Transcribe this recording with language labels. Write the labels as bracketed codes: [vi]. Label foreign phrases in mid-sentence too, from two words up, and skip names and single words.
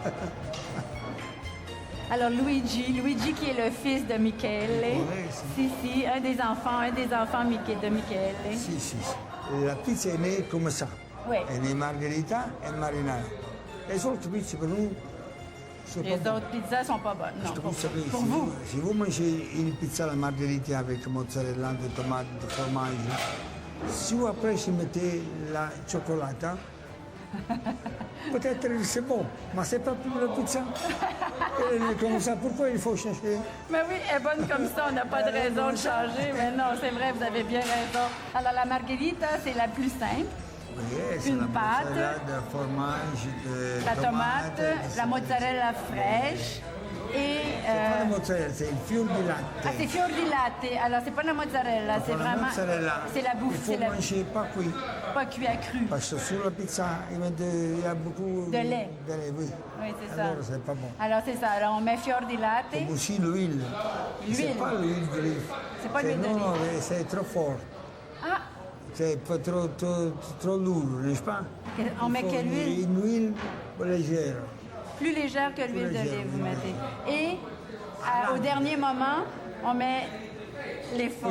[fr] Alors Luigi qui est le fils de Michele. Oui, Si, un des enfants de Michele. Si. La pizza est née comme ça. Oui. Elle est née margherita et marinara. Les autres pizzas pour nous, c'est Les pas bon. autres pizzas sont pas bonnes. Non, Vous savez, pour vous. Si vous mangez une pizza [it] alla margherita [fr] avec mozzarella, de tomates, de fromage, si vous après vous mettez la cioccolata, peut-être c'est bon, mais c'est pas pour la pizza. Elle est comme ça, pourquoi il faut chercher? Mais oui, elle est bonne comme ça, on n'a pas de raison de changer. Mais non, c'est vrai, vous avez bien raison. Alors la margherita, c'est la plus simple. Oui, c'est Une la pâte, mozzarella, de fromage, de La tomate, tomates, la mozzarella fraîche Et C'est pas la mozzarella, c'est [it] il fior di latte. [fr] ah, c'est [it] fior di latte. [fr] Alors, c'est pas la mozzarella, c'est La vraiment. mozzarella, C'est la bouffe, il c'est faut la manger pas cuit. pas cuit à cru. Parce que sur la pizza, il y a beaucoup De lait. De lait, oui. Oui, c'est ça. Alors, c'est pas bon. Alors, c'est ça. Alors, on met [it] fior di latte. [fr] Aussi l'huile. L'huile. C'est pas l'huile d'olive. C'est pas l'huile Non, non, d'olive. c'est trop fort. Ah, C'est pas trop lourd, n'est-ce pas? on met Il faut quelle huile? Une huile légère. Plus légère que l'huile légère, d'olive, vous oui. mettez. Et au dernier moment, on met les feuilles.